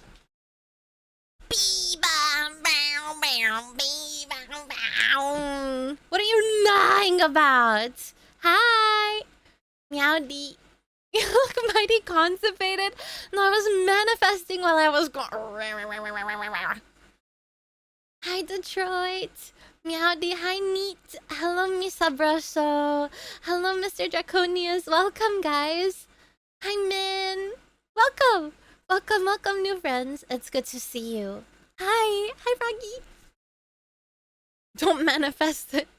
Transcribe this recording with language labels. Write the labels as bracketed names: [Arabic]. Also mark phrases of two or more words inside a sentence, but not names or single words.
[English] What are you gnawing about? Hi. Meowdy. You look mighty constipated. No, I was manifesting while I was going. Hi, Detroit. Meowdy. Hi, Neat. Hello, Miss Abraso. Hello, Mr. Draconius. Welcome, guys. Hi, Min. Welcome. Welcome, welcome, new friends. It's good to see you. Hi. Hi, Froggy. Don't manifest it.